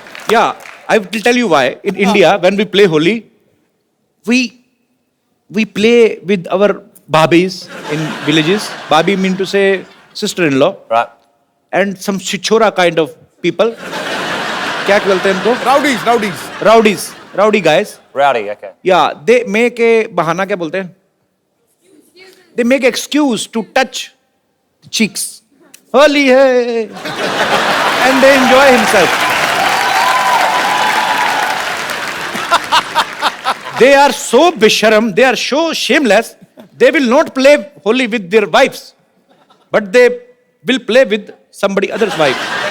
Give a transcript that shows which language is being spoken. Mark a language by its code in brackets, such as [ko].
[en] yeah, I will tell you why. In India, when we play Holi, we play with our babis in villages. Babi mean to say sister-in-law. Right. And some chichora kind of people. [hi] क्या बोलते हैं इनको? [en] Rowdies. Rowdy guys. Rowdy, okay. Yeah, they make a [hi] बहाना क्या बोलते हैं? [en] They make excuse to touch the cheeks. Holi है, and they enjoy himself. They are so bisharam, they are so shameless. They will not play Holi with their wives, but they will play with somebody other's wife.